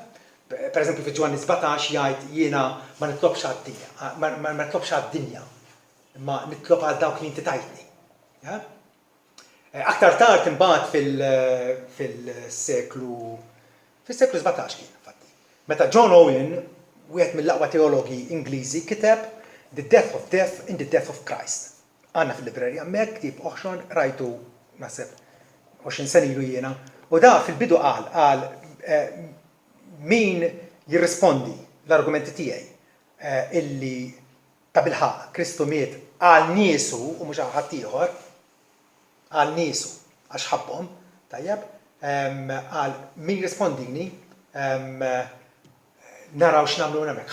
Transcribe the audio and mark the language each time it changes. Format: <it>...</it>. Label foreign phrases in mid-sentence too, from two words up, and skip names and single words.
<mt>Per eżempju fi Ġwanni 17 jgħid jiena ma nitlobx għad-dinja, ma nitlobx għad-dinja, imma nitlob għal dawk li inti tajtni. Aktar tard imbagħad fil-seklu 17 kien infatti. Meta John Owen, wieħed mill-aqwa teologi Ingliżi, kiteb The Death of Death in the Death of Christ. Għandna fil-librerja hemmhekk ktieb oħxon rajtu naħseb 20 sena ilu jiena, u da fil-bidu qal min jirrispondi l-argumenti tiegħi illi ta' bilħaq Kristu miet għal niesu u mhux għal ħadd ieħor, għal niesu għax ħabbhom, tajjeb, għal min jirrispondini naraw x'nagħmlu hemmhekk.</mt>